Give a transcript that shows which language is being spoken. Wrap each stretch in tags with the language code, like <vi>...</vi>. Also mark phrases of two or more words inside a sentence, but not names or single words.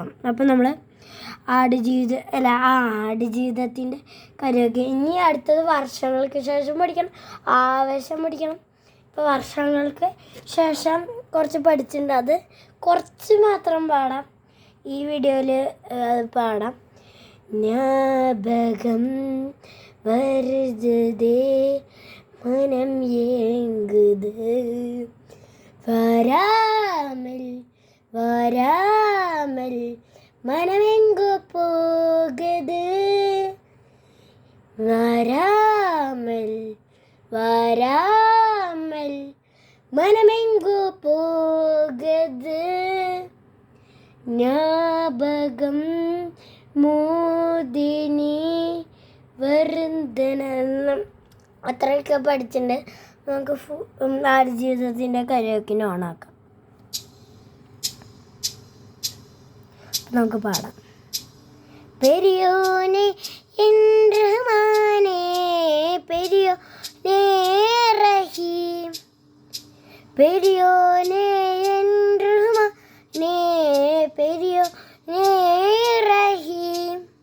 <ml>അപ്പം നമ്മൾ ആടുജീവിതത്തിൻ്റെ കരോക്കെ ഇനി അടുത്തത് വർഷങ്ങൾക്ക് ശേഷം പഠിക്കണം, ആവേശം പഠിക്കണം. ഇപ്പോൾ വർഷങ്ങൾക്ക് ശേഷം കുറച്ച് പഠിച്ചിട്ടുണ്ട്, അത് കുറച്ച് മാത്രം പാടാം. ഈ വീഡിയോയിൽ പാടാം.</ml> <ta>ஞாபகம் வருதே மனம் ஏங்குது வராமல் வராமல் மனமெங்கு போகுது வராமல் வராமல் மனமெங்கு போகுது ஞாபகம்</ta> <ml>മോദിനി വരുന്നതെന്ന് അത്രയൊക്കെ പഠിച്ചിട്ടുണ്ട്. നമുക്ക് ആടുജീവിതത്തിൻ്റെ കരോക്കിനെ ഓണാക്കാം. നമുക്ക് പാടാം. പെരിയോനെ റഹ്മാനേ പെരിയോനെ റഹീം പെരിയോനെ റഹ്മാനേ പെരിയോനെ റഹീം</ml>